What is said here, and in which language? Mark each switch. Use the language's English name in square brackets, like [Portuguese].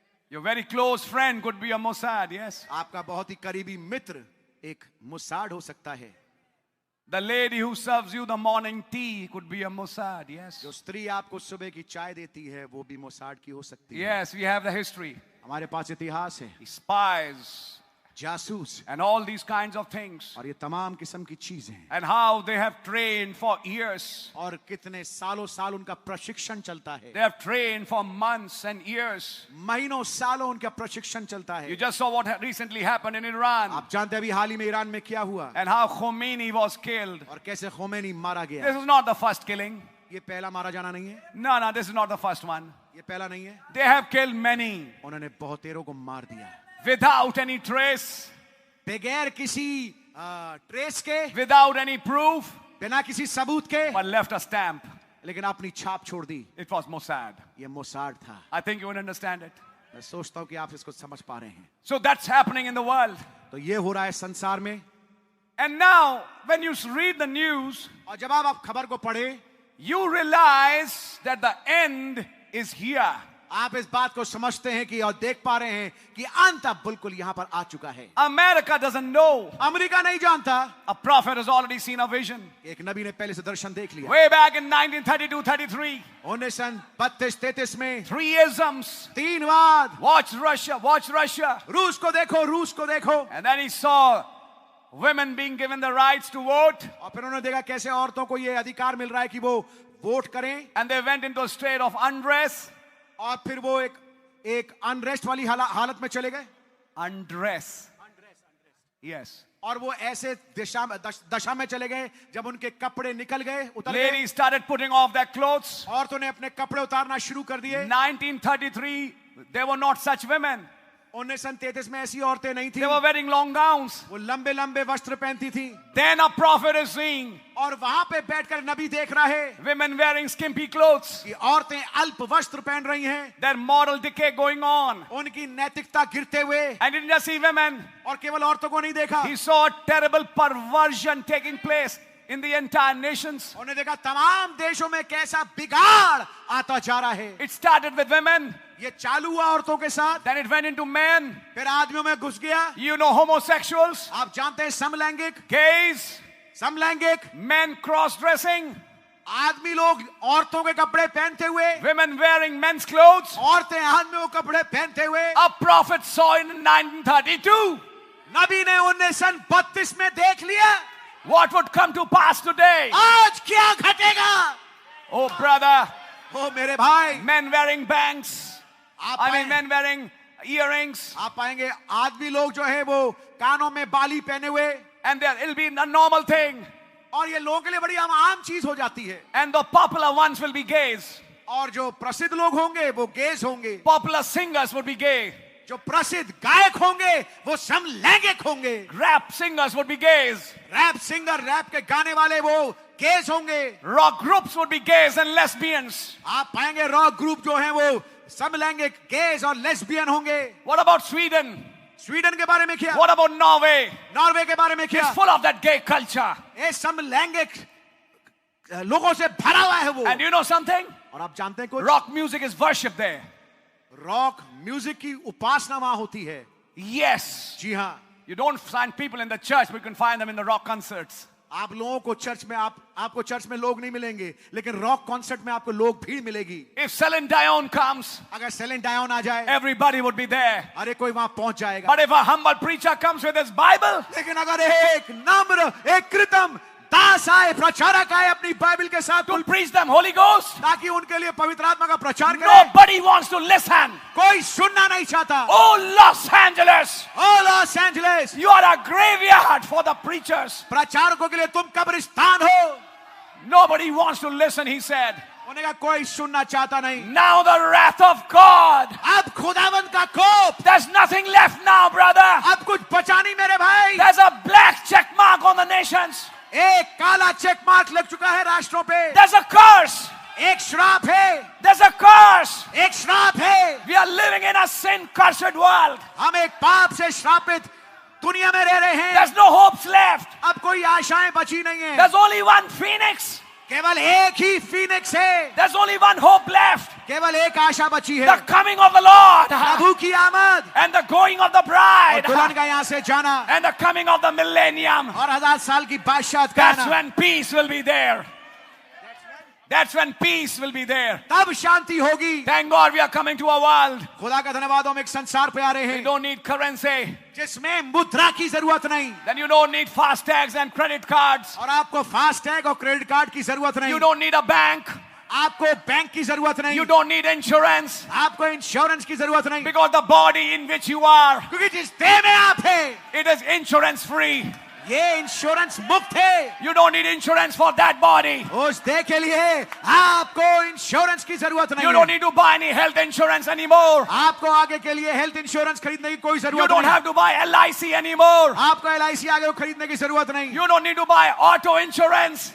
[English] Your very close friend could be a Mossad, yes. [Hindi] आपका बहुत ही करीबी मित्र एक मोसाड हो सकता है. [English] The lady who serves you the morning tea could be a Mossad, yes. [Hindi] जो स्त्री आपको सुबह की चाय देती है वो भी मोसाड की हो सकती है. [English] Yes, we have the history. [Hindi] हमारे पास इतिहास है. [English] Spies [Hindi] जासूस [English] and all these kinds of things. [Hindi] और ये तमाम किस्म की चीजें. [English] And how they have trained for years. [Hindi] और कितने सालों साल उनका प्रशिक्षण चलता है. [English] They have trained for months and years. [Hindi] महीनों सालों उनका प्रशिक्षण चलता है. [English] You just saw what recently happened in Iran. [Hindi] आप जानते हैं अभी हाल ही में ईरान में क्या हुआ. [English] And how Khomeini was killed. [Hindi] और कैसे खोमेनी मारा [English] This [Hindi] गया. [English] is not the first killing. [Hindi] ये पहला मारा जाना नहीं है. [English] No, this is not the first one. [Hindi] ये पहला नहीं है. [English] They have killed many [Hindi] उन्होंने बहुतेरों को मार दिया [English] without any trace, [Hindi] बगैर किसी ट्रेस के, [English] without any proof, [Hindi] बिना किसी सबूत के, [English] but left a stamp. [Hindi] लेकिन अपनी छाप छोड़ दी. [English] It was Mossad. [Hindi] ये मोसाड था. [English] I think you would understand it. [Hindi] मैं सोचता हूँ कि आप इसको समझ पा रहे हैं. [English] So that's happening in the world. [Hindi] तो ये हो रहा है संसार में. [English] And now, when you read the news, [Hindi] और जब आप खबर को पढ़े, [English] you realize that the end is here. [Hindi] आप इस बात को समझते हैं कि और देख पा रहे हैं कि अंत अब बिल्कुल यहां पर आ चुका है. [English] America doesn't know. [Hindi] अमेरिका नहीं जानता. [English] A prophet has already seen a vision. [Hindi] एक नबी ने पहले से दर्शन देख लिया. [English] Way back in 1932-33. [Hindi] 1932-33 में. [English] Three isms. [Hindi] 3 वाद. [English] Watch Russia, watch Russia. [Hindi] रूस को देखो, रूस को देखो. [English] And then he saw women being given the rights to vote. [Hindi] और फिर उन्होंने देखा कैसे औरतों को ये अधिकार मिल रहा है कि वो वोट करें. [English] And they went into a state of undress. [Hindi] और फिर वो एक अनरेस्ट वाली हालत में चले गए. [English] Undress. Yes. [Hindi] और वो ऐसे दशा में चले गए जब उनके कपड़े निकल गए, उतर गए. [English] Ladies started putting off their clothes. [Hindi] औरतों ने अपने कपड़े उतारना शुरू कर दिए. [English] 1933, there were not such women. [Hindi] 1933 में ऐसी औरतें नहीं थी, [English] They were wearing long gowns. [Hindi] वो लंबे लंबे वस्त्र पहनती थी। [English] Then a prophet is seeing [Hindi] और वहां पे बैठकर नबी देख रहा है [English] women wearing skimpy clothes. [Hindi] कि औरतें अल्प वस्त्र पहन रही हैं, [English] Their moral decay going on. [Hindi] उनकी नैतिकता गिरते हुए। [English] And he didn't just see women. [Hindi] और केवल औरतों को नहीं देखा, [English] He saw a terrible perversion taking place in the entire nations. [Hindi] उन्हें देखा तमाम देशों में कैसा बिगाड़ आता जा रहा है। [English] It started with women. [Hindi] ये चालू हुआ औरतों के साथ, [English] Then it went into men. [Hindi] फिर आदमियों में घुस गया। [English] You know homosexuals, [Hindi] आप जानते हैं समलैंगिक, [English] gays, [Hindi] समलैंगिक [English] men cross-dressing, [Hindi] आदमी लोग औरतों के कपड़े पहनते हुए, [English] women wearing men's clothes. [Hindi] औरतें आदमियों के कपड़े पहनते हुए। [English] A prophet saw in 1932 [Hindi] नबी ने उन्हें सन 32 में देख लिया। [English] what would come to pass today. [Hindi] आज क्या घटेगा? [English] Oh brother, [Hindi] ओ मेरे भाई, [English] men wearing bangs. [Hindi] आप [English] I mean [Hindi] पाए- [English] men wearing earrings. [Hindi] आप पाएंगे आदमी लोग जो है वो कानों में बाली पहने हुए, [English] And there it'll be a normal thing. [Hindi] और ये लोगों के लिए बड़ी आम चीज हो जाती है। [English] And the popular ones will be gays. [Hindi] और जो प्रसिद्ध लोग होंगे वो गेज होंगे, [English] Popular singers would be gay. [Hindi] जो प्रसिद्ध गायक होंगे वो समलैंगिक होंगे, [English] Rap singers would be gays. [Hindi] Rap singer rap के गाने वाले वो गेज होंगे। [English] Rock groups would be gays and lesbians. [Hindi] आप पाएंगे रॉक ग्रुप जो है वो समलैंगिक गेज और लेस्बियन होंगे। [English] What about Sweden? [Hindi] स्वीडन के बारे में क्या, [English] What about Norway? [Hindi] नॉर्वे के बारे में [English] It's [Hindi] क्या, [English] full of that gay culture. [Hindi] ये समलैंगिक लोगों से भरा हुआ है वो। [English] And you know something? [Hindi] और आप जानते हैं कुछ, [English] Rock music is worship there. [Hindi] Rock music की उपासना वहां होती है। [English] Yes. [Hindi] जी हाँ, [English] You don't find people in the church, but you can find them in the rock concerts. [Hindi] आप लोगों को चर्च में आपको चर्च में लोग नहीं मिलेंगे, लेकिन रॉक कॉन्सर्ट में आपको लोग भीड़ मिलेगी। [English] If Celine Dion comes, [Hindi] अगर सेलिन डायोन आ जाए, [English] everybody would be there. [Hindi] अरे कोई वहां पहुंच जाएगा। [English] But if a humble preacher comes with his Bible, [Hindi] लेकिन अगर एक नम्र, एक कृतम दास आए, प्रचारक आए अपनी बाइबल के साथ, [English] to preach them Holy Ghost, [Hindi] ताकि उनके लिए पवित्र आत्मा का प्रचार करे, [English] nobody wants to listen. [Hindi] कोई सुनना नहीं चाहता। [English] Oh, Los Angeles, [Hindi] O Los Angeles, [English] you are a graveyard for the preachers. [Hindi] प्रचारकों के लिए तुम कब्रिस्तान हो। [English] Nobody wants to listen, he said. [Hindi] उन्हें कहा कोई सुनना चाहता नहीं। [English] Now the wrath of God. [Hindi] अब खुदावंद का कोप, [English] There's nothing left now, brother. [Hindi] अब कुछ बचा नहीं मेरे भाई। [English] There's a black check mark on the nations. [Hindi] एक काला चेक मार्क लग चुका है राष्ट्रों पे। [English] There's a curse. [Hindi] एक श्राप है, [English] There's a curse. [Hindi] एक श्राप है। [English] We are living in a sin-cursed world. [Hindi] हम एक पाप से श्रापित दुनिया में रह रहे हैं। [English] There's no hopes left. [Hindi] अब कोई आशाएं बची नहीं है। [English] There's only one phoenix. [Hindi] केवल एक ही फीनिक्स है, [English] There's only one hope left. [Hindi] केवल एक आशा बची है, [English] The coming of the Lord. [Hindi] प्रभु की आमद [English] And the going of the [Hindi] और [English] bride. [Hindi] दुल्हन का यहाँ से जाना [English] And the coming of the millennium. [Hindi] और 1000 साल की बादशाहत का [English] That's [Hindi] आना। [English] when peace will be there. That's when peace will be there. [Hindi] तब शांति होगी। [English] Thank God we are coming to a world. [Hindi] खुदा का धन्यवाद, हम एक संसार पे आ रहे [English] We [Hindi] हैं [English] don't need currency. [Hindi] जिसमें मुद्रा की जरूरत नहीं, [English] Then you don't need fast tags and credit cards. [Hindi] और आपको फास्ट टैग और क्रेडिट कार्ड की जरूरत नहीं, [English] You don't need a bank. [Hindi] आपको बैंक की जरूरत नहीं, [English] You don't need insurance. [Hindi] आपको इंश्योरेंस की जरूरत नहीं, [English] Because the body in which you are, [Hindi] क्योंकि जिस देह में आप हैं [English] it is insurance free. [Hindi] ये इंश्योरेंस मुक्त है। [English] You don't need insurance for that body. [Hindi] उस देह के लिए आपको इंश्योरेंस की जरूरत नहीं [English] You [Hindi] है। [English] don't need to buy any health insurance anymore. [Hindi] आपको आगे के लिए हेल्थ इंश्योरेंस खरीदने की कोई [English] You [Hindi] जरूरत [English] don't [Hindi] नहीं, [English] have to buy LIC anymore. [Hindi] आपको LIC आगे खरीदने की जरूरत नहीं, [English] You don't need to buy auto insurance.